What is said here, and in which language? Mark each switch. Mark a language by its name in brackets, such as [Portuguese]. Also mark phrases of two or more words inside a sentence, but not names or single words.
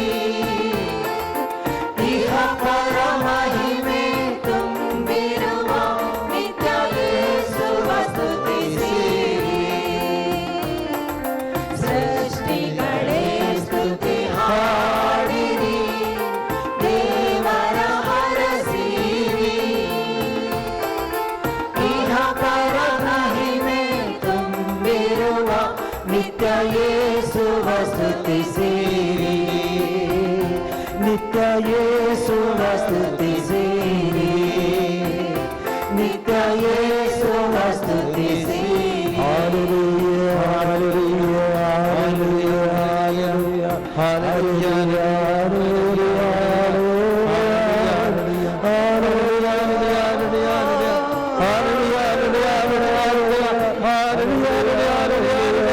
[Kannada] ಇಹ ಪರ ಮಹಿಮೆ ತುಂಬಿರುವ ನಿತ್ಯ ಯೇಸುವ ಸ್ತುತಿಸಿರಿ ಸೃಷ್ಟಿಗಳೇ ಸ್ತುತಿ ಹಾಡಿರಿ ದೇವರ ಹರಸಿರಿ ಇಹ ಪರ ಮಹಿಮೆ ತುಂಬಿರುವ ನಿತ್ಯ ಯೇಸುವ ಸ್ತುತಿಸಿರಿ ನಿತ್ಯ ಯೇಸುವ ಸ್ತುತಿಸಿರಿ ನಿತ್ಯ ಯೇಸುವ ಸ್ತುತಿಸಿರಿ [English] Hallelujah, hallelujah, hallelujah, hallelujah, hallelujah, hallelujah, hallelujah, hallelujah, hallelujah, hallelujah, hallelujah, hallelujah, hallelujah, hallelujah,